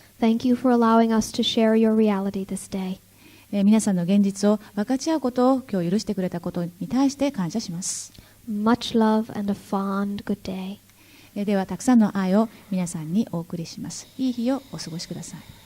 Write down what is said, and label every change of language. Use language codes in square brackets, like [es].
[en] Thank you for allowing us to share your reality this day. [ja] 皆さんの現実を分かち合うことを今日許してくれたことに対して感謝します。 [en] Much love and a fond good day. [ja] ではたくさんの愛を皆さんにお送りします。いい日をお過ごしください。